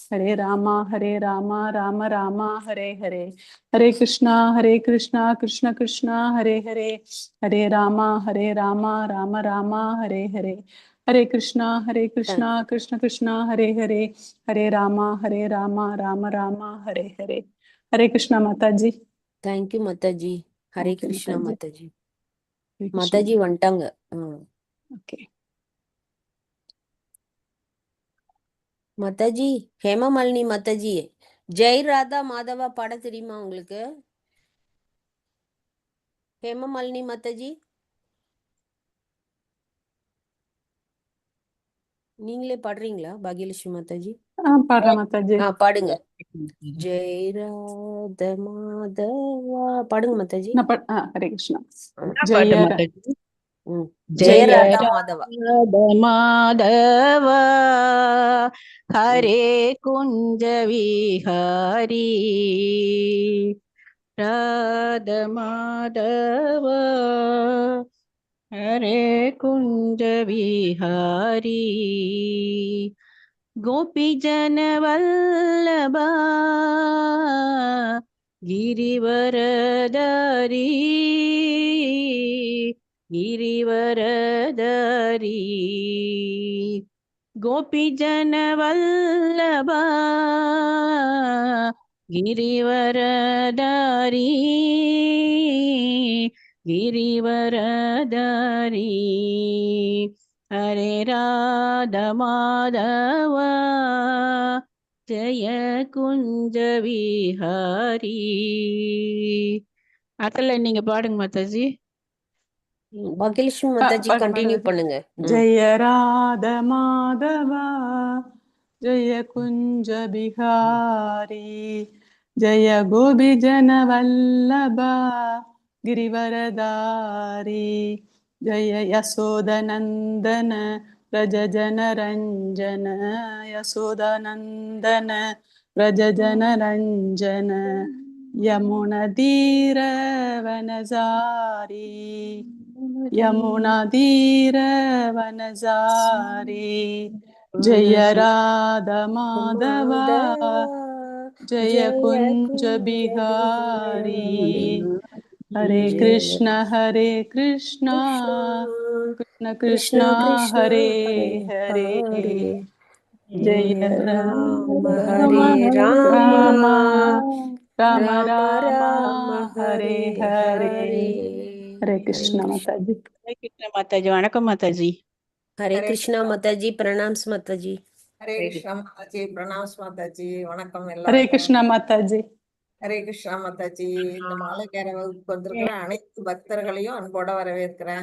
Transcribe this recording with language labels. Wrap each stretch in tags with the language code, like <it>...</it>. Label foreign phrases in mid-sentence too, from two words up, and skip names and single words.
<hi>हरे रामा राम राम हरे हरे, हरे कृष्णा कृष्ण कृष्णा हरे हरे, हरे रामा राम राम हरे हरे, हरे कृष्णा कृष्ण कृष्णा हरे हरे, हरे रामा राम राम हरे हरे। हरे कृष्णा माता जी।</hi> <ta>தேங்க்யூ மாதாஜி. ஹரே</ta> <en>Okay,</en> <ta>கிருஷ்ணா</ta> <hi>माताजी।</hi> <ta>மாதாஜி.</ta> <hi>हरे कृष्णा।</hi> <ta>மாதாஜி வந்துட்டாங்க.</ta> <en>Okay.</en> <ta>மாதாஜி ஹேமமாலினி மாதாஜி, ஜெய் ராதா மாதவா பாட தெரியுமா உங்களுக்கு? ஹேமமாலினி மாதாஜி நீங்களே பாடுறீங்களா? பாகியலட்சுமி மாதாஜி பாடு மாதாஜி। பாடுங்க. ஜெய் ராதா மாதவா பாடுங்க மாதாஜி.</ta> <hi>हरे कृष्णा।</hi> <ta>பாட்டு</ta> <hi>जय</hi> <ta>மாதாஜி.</ta> <hi>ஜெய ஜெய ராதா மாதவா. राध माधव हरे कुंज विहारी, राध माधव हरे कुंज विहारी, गोपी जन वल्लभा गिरिवरदारी, गिरिवरदारी, गोपी जन वल्लभा गिरिवरदारी, गिरिवरदारी, हरे राधा माधव जय कुंज विहारी.</hi> <ta>அக்கல்ல நீங்க பாடுங்க மாதாஜி. பாகியலட்சுமி மாதாஜி கண்டினியூ பண்ணுங்க.</ta> <hi>जय राधा माधवा जय कुंज बिहारी, जय गोपी जन वल्लभा गिरिवरदारी, जय यशोदनंदन व्रज जन रंजन, यशोदनंदन व्रज जन रंजन, यमुना तीर वनजारी, यमुना तीर वनजारी, जय राधा माधवा जय कुंज बिहारी, हरे कृष्ण कृष्ण कृष्ण कृष्ण हरे हरे हरे, जय जय राम राम हरे राम राम राम राम राम हरे हरे हरे। हरे. हरे कृष्ण माताजी।</hi> <ta>ஹரே கிருஷ்ண மாதாஜி. வணக்கம் மாதாஜி. ஹரே கிருஷ்ணா மாதாஜி, பிரணாம்ஸ் மாதாஜி. ஹரே கிருஷ்ணா மாதாஜி, பிரணாம்ஸ் மாதாஜி. வணக்கம்</ta> <hi>हरे</hi> <ta>எல்லாருக்கும்.</ta> <hi>कृष्णा माताजी।</hi> <ta>ஹரே கிருஷ்ணா மாதாஜி. இந்த மாலைக்கார வகுப்புக்கு வந்திருக்கிற அனைத்து பக்தர்களையும் அன்போட வரவேற்கிறேன்.</ta>